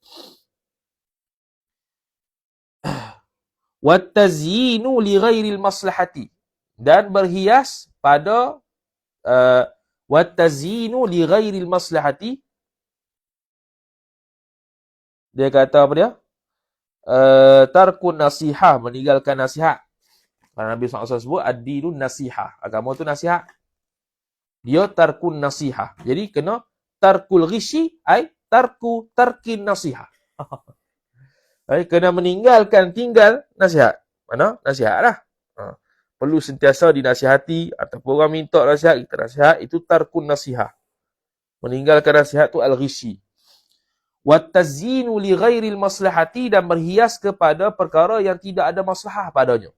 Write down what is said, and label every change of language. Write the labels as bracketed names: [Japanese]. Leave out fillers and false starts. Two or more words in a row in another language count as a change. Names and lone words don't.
[Arabic] والتزيين لغير المصلحة, [Malay] dan berhias pada [Arabic] والتزيين لغير المصلحة. [Malay] Dia kata apa dia? [Arabic] ترك النصيحة, [Malay] meninggalkan nasihat. Karena Nabi SAW sebut [Arabic] الدين النصيحة, [Malay] agama tu nasihat. Dia [Arabic] ترك النصيحة. [Malay] Jadi kena [Arabic] ترك الغش أي ترك النصيحة. [Malay] Kena tinggal nasihat. Mana? Nasihat lah. Perlu sentiasa dinasihati, ataupun orang minta nasihat, kita nasihat, itu [Arabic] ترك النصيحة. [Malay] Meninggalkan nasihat tu al-ghasyi. [Arabic] والتزيين لغير المصلحة, [Malay] dan berhias kepada perkara yang tidak ada maslahah padanya.